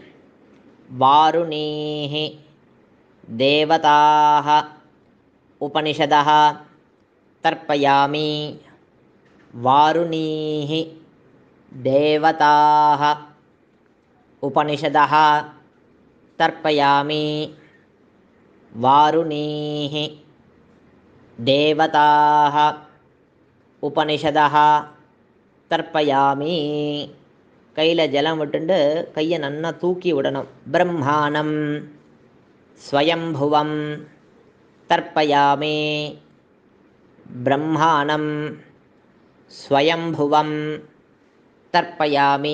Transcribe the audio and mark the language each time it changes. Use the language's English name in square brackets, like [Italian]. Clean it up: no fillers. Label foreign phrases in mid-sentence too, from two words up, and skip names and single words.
[Sanskrit] वारुणीः देवताः उपनिषदः तर्पयामि वारुणीः देवताः उपनिषदः तर्पयामि वारुणीः देवताः उपनिषदः தர்ப்பயாமி. [Tamil] கையில் ஜலம் விட்டுண்டு கையை நன்னா தூக்கி விடணும். [Sanskrit] ब्रह्माणं स्वयम्भुवं तर्पयामि. ब्रह्माणं स्वयम्भुवं तर्पयामि.